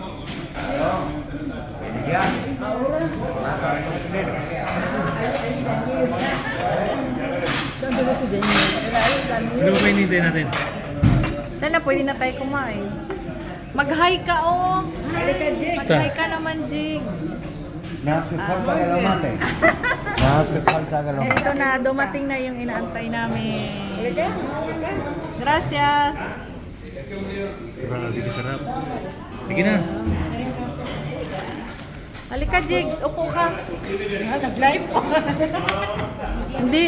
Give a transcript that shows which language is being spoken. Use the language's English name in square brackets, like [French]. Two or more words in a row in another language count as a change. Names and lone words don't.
[Filipino] Doon doon si Daniel. Ano ba hinintay natin? Tala, pwede na tayo kumain. Mag-hi ka, oh! Mag-hi ka naman, Jig. [Spanish] No hace falta que lo mate. No hace falta que lo mate. [Filipino] Ito na, dumating na yung inaantay namin. Halika. [Spanish] Gracias. [Filipino] Grabe ka sarap. Sige na. Halika, Jigs. Upo ka. Nag-live po. Hindi.